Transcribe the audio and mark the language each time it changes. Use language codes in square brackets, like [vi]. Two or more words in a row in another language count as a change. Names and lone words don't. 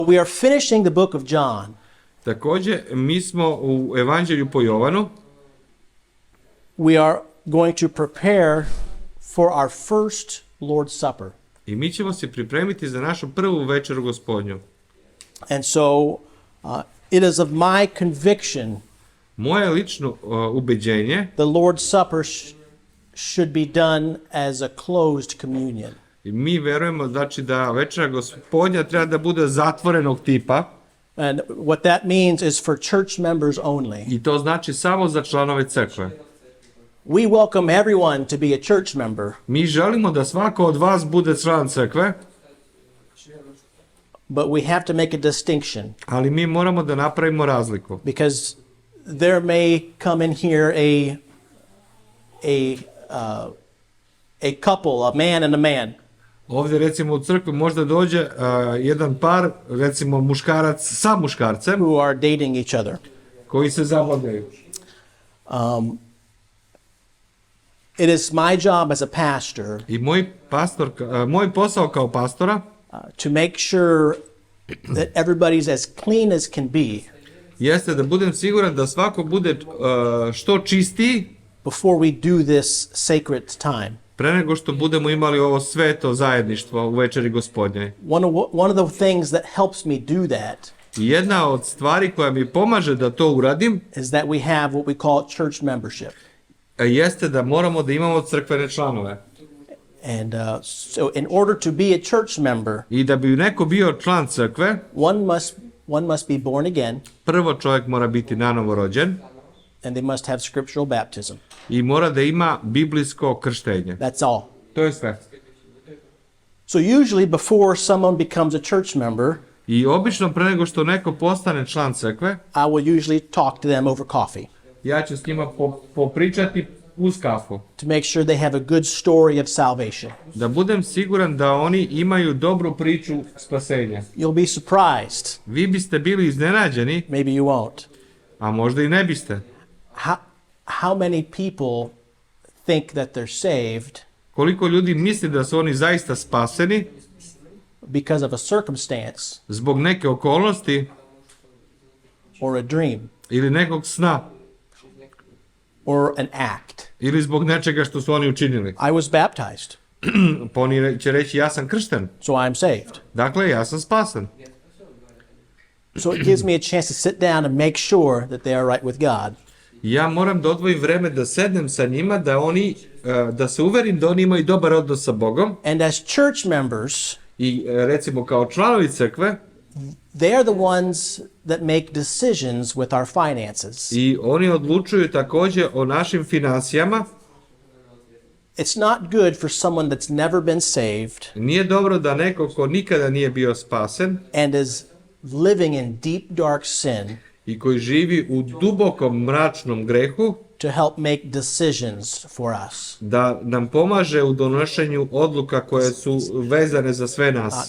[en] We are finishing the book of John. [sr] Takođe, mi smo u Evanđelju po Jovanu. [en] We are going to prepare for our first Lord's Supper. [sr] I mi ćemo se pripremiti za našu prvu večeru Gospodnju. [en] And so it is of my conviction [sr] Moje lično ubeđenje, [en] the Lord's Supper should be done as a closed communion. [sr] i mi verujemo znači da večera Gospodnja treba da bude zatvorenog tipa. [en] And what that means is for church members only. [sr] I to znači samo za članove crkve. [en] We welcome everyone to be a church member, [sr] Mi želimo da svako od vas bude član crkve, [en] but we have to make a distinction [sr] ali mi moramo da napravimo razliku. [en] because there may come in here a couple, a man and a man, [sr] Ovdje recimo u crkvi možda dođe jedan par, recimo muškarac sa muškarcem, [en] who are dating each other. [sr] koji se zabavljaju. [en] It is my job as a pastor [sr] I moj posao kao pastora [en] to make sure that everybody's as clean as can be [sr] jeste da budem siguran da svako bude što čistiji [en] before we do this sacred time. [sr] pre nego što budemo imali ovo sveto zajedništvo u večeri Gospodnje. [en] One of the things that helps me do that [sr] I jedna od stvari koja mi pomaže da to uradim [en] is that we have what we call church membership. [sr] jeste da moramo da imamo crkvene članove. [en] And so in order to be a church member, [sr] I da bi neko bio član crkve, [en] one must be born again, [sr] prvo čovjek mora biti nanovo rođen [en] and they must have scriptural baptism. [sr] i mora da ima biblijsko krštenje. [en] That's all. [sr] To je sve. [en] So usually before someone becomes a church member, [sr] I obično pre nego što neko postane član crkve, [en] I will usually talk to them over coffee [sr] ja ću s njima popričati uz kafu. [en] to make sure they have a good story of salvation. [sr] Da budem siguran da oni imaju dobru priču spasenja. [en] You'll be surprised. [sr] Vi biste bili iznenađeni, [en] Maybe you won't. [sr] a možda i ne biste. [en] How many people think that they're saved [sr] Koliko ljudi misli da su oni zaista spaseni [en] because of a circumstance [sr] zbog neke okolnosti [en] or a dream [sr] ili nekog sna [en] or an act? [sr] ili zbog nečega što su oni učinili. [en] I was baptized, [sr] Pa oni će reći ja sam kršten. [en] so I'm saved. [sr] Dakle, ja sam spasan. [en] So it gives me a chance to sit down and make sure that they are right with God. [sr] Ja moram da odvojim vreme da sednem sa njima, da se uverim da oni imaju dobar odnos sa Bogom. [en] And as church members, [sr] I recimo kao članovi crkve, [en] they are the ones that make decisions with our finances. [sr] i oni odlučuju takođe o našim finansijama. [en] It's not good for someone that's never been saved [sr] Nije dobro da neko ko nikada nije bio spasen [en] and is living in deep dark sin [sr] i koji živi u dubokom mračnom grehu [en] to help make decisions for us. [sr] da nam pomaže u donošenju odluka koje su vezane za sve nas.